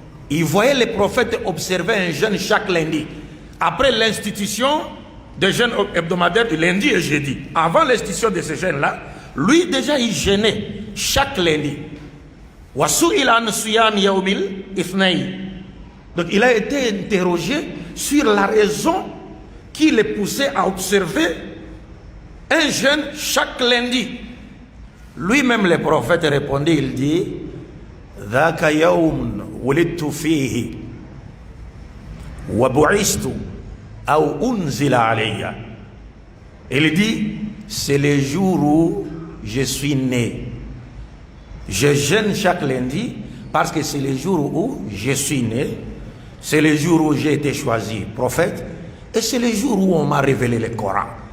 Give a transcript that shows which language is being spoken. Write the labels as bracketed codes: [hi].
[fr] Ils voyaient les prophètes observer un jeûne chaque lundi. Après l'institution des jeûnes hebdomadaires du lundi et jeudi, avant l'institution de ces jeûnes-là, lui déjà il jeûnait chaque lundi. Donc il a été interrogé sur la raison qui le poussait à observer un jeûne chaque lundi. Lui-même, le prophète répondit, il dit, [ar] ذاك يوم ولدت فيه وبعثت أو أنزل علي. [fr] Il dit, c'est le jour où je suis né. Je jeûne chaque lundi parce que c'est le jour où je suis né. C'est le jour où j'ai été choisi prophète. Et c'est le jour où on m'a révélé le Coran.